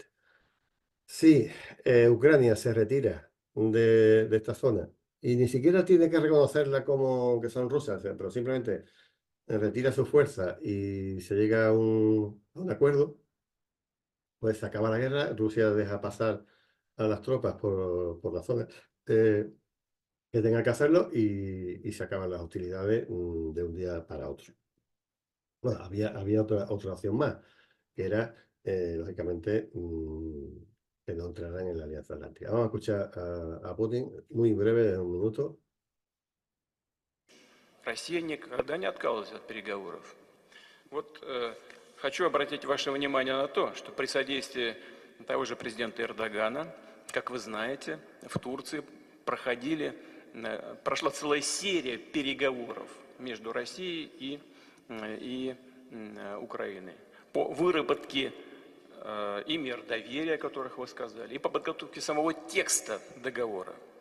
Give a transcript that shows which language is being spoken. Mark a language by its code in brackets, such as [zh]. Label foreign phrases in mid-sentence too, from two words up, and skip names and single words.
[es] Si Ucrania se retira de esta zona y ni siquiera tiene que reconocerla como que son rusas, pero simplemente retira su fuerza y se llega a un acuerdo, pues se acaba la guerra, Rusia deja pasar a las tropas por la zona que tenga que hacerlo y se acaban las hostilidades de un día para otro. Bueno, había otra opción más, que era, lógicamente, que no entraran en la Alianza Atlántica. Vamos a escuchar a Putin, muy breve, de un minuto. [ru] Россия никогда не отказывалась от переговоров. Вот хочу обратить ваше внимание на то, что при содействии того же президента Эрдогана, как вы знаете, в Турции прошла целая серия переговоров между Россией и Украиной по выработке и мер доверия, о которых вы сказали, и по подготовке самого текста договора.